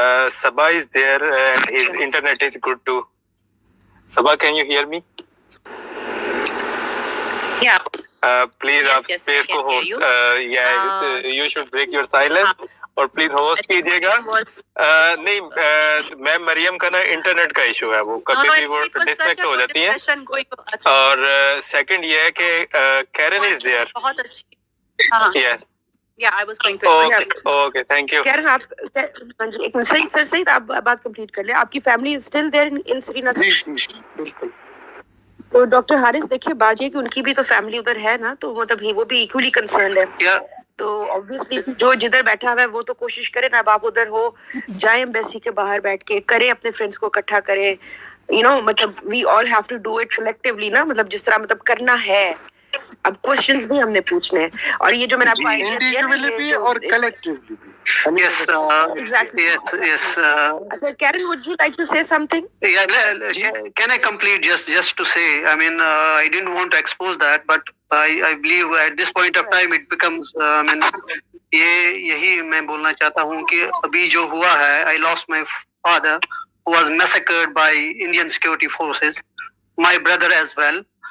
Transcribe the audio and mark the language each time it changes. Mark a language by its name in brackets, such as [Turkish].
[English] Sabah is there and his internet is good too. Sabah, can you hear me? Yeah. Please आप space को host you should break your silence [Hindi] और please host कीजिएगा. नहीं ma'am Maryam का ना internet का issue है, वो कभी भी वो डिस्कनेक्ट हो जाती है. और सेकंड ये है कि कैरन [English] Is there. [Hindi] बहुत अच्छी. [English] Yeah, I was going to. Okay, thank you. [Hindi] Karen आप एक मिनट सही सर आप बात कंप्लीट कर ले. [English] आपकी family is still there in Srinagar? [Hindi] जी बिल्कुल. तो डॉक्टर हारिस देखिए बात ये कि उनकी भी तो फैमिली उधर है ना, तो मतलब वो भी [English] equally concern [Hindi] है. तो ऑब्वियसली जो जिधर बैठा हुआ है वो तो कोशिश करे ना. अब आप उधर हो, जाए एम्बेसी के बाहर बैठ के करें, अपने फ्रेंड्स को इकट्ठा करें. मतलब [English] we all have to do it collectively [Hindi] ना, मतलब जिस तरह मतलब करना है. अब क्वेश्चंस भी हमने पूछने हैं. और ये जो मैंने आपको इंडिविजुअली भी और कलेक्टिवली भी. [English] Yes, exactly. Yes. Karen, would you like to say something? Yeah, can I complete just to say? I mean, I didn't want to expose that, but I believe at this point of time it becomes. I mean, [Hindi] यही मैं बोलना चाहता हूँ कि अभी जो हुआ है, [English] I lost my father who was massacred by Indian security forces. My brother as well.